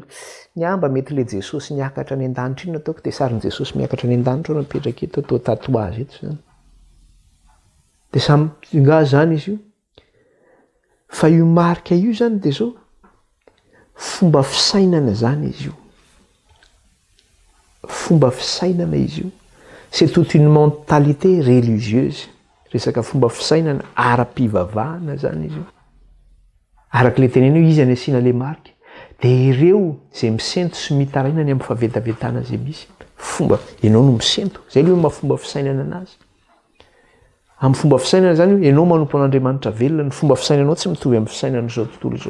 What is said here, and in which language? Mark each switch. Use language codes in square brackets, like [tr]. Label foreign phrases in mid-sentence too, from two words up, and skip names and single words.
[mg] Ny mba mety le Jesosy niakatra any an-danitra iny ataoko dia sarin'i Jesosy miakatra any an-danitra no apetraka eto atao tatouage eto izany. Dia samy nga zany izy io. Fa io marika io zany dia zao fomba fisainana zany izy io. Fomba fisainana izy io. [fr] C'est toute une mentalité religieuse. [mg] Resaka fomba fisainana ara-pivavahana zany izy io. Araka le tenenio izy any asiana le marika. Dia ireo zay misento sy mitaraina ny amin'ny fahavetavetana zay misy. Fomba, ianao no misento. Zay le hoe mahafomba fisainana anazy. Amin'ny fomba fisainana zany ianao manompo an'Andriamanitra velona, ny fomba fisainanao tsy mitovy amin'ny fisainan'izao tontolo izao.